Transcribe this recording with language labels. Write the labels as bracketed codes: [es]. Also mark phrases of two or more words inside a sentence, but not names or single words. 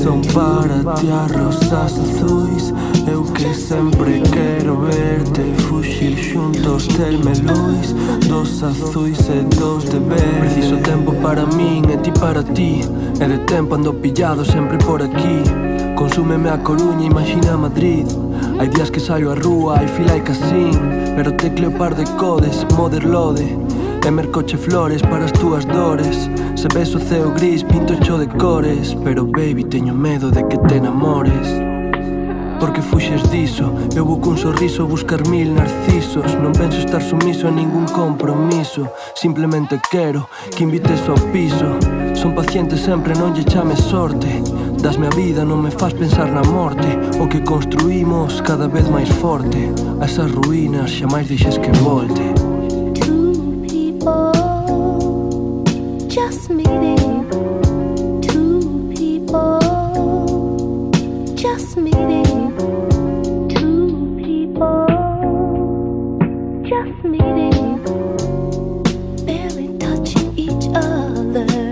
[gl] Son para ti as rosas azuis. Eu que sempre quero verte. Fuxir xuntos terme luz. Dos azuis e dos de verde. Preciso tempo para min e ti para ti. E de tempo ando pillado sempre por aquí. Consúmeme a Coruña, imagina Madrid. Hai días que saio a rúa, [en] I feel like a sin. [gl] Pero tecleo par de codes, Motherlode. E mercoche flores para as túas dores. Se ves o ceo gris, pinto cho de cores. Pero baby, teño medo de que te enamores. Porque fuxes diso. Eu vou cun sorriso buscar 1000 narcisos. Non penso estar sumiso a ningún compromiso. Simplemente quero que invites ao piso. Son paciente sempre, non lle chames sorte. Dasme a vida, non me faz pensar na morte. O que construímos cada vez máis forte. A esas ruínas xamais deixes que volte. [en] Two people just meeting. Two people just meeting. Just meeting, barely touching each other.